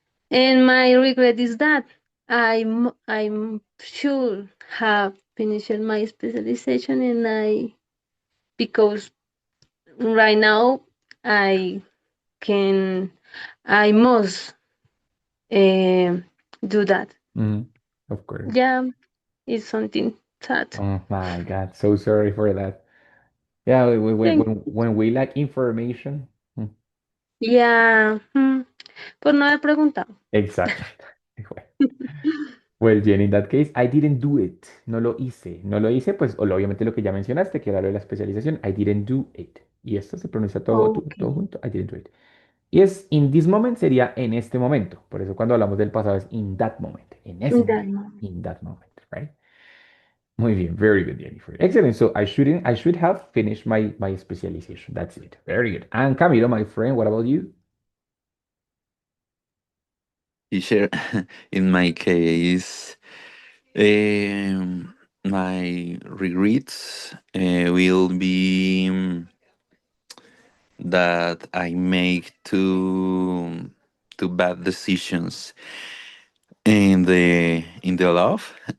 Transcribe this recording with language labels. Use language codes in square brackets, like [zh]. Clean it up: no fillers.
[en] And my regret is that I'm should have finished my specialization, and because right now I can I must uh, do that. Mhm. Of course. Yeah, it's something sad. Oh my God, so sorry for that. Yeah, Thank you. when we lack information, mm, [es] Yeah, por no haber preguntado. [en] exactly. Well, Jenny, in that case, I didn't do it. [es] No lo hice. No lo hice, pues, obviamente lo que ya mencionaste, que era lo de la especialización. [en] I didn't do it. [es] Y esto se pronuncia todo [en] Okay. junto. I didn't do it. [es] Y es, [en] in this moment [es] sería en este momento. Por eso cuando hablamos del pasado es [en] in that moment. [es] En ese [en] In that [es] momento. [en] moment. In that moment, right? [es] Muy bien. [en] Very good, Jennifer. Excellent. So I should have finished my specialization. That's it. Very good. And Camilo, my friend, what about you? Teacher, in my case, my regrets will be that I make two bad decisions in the love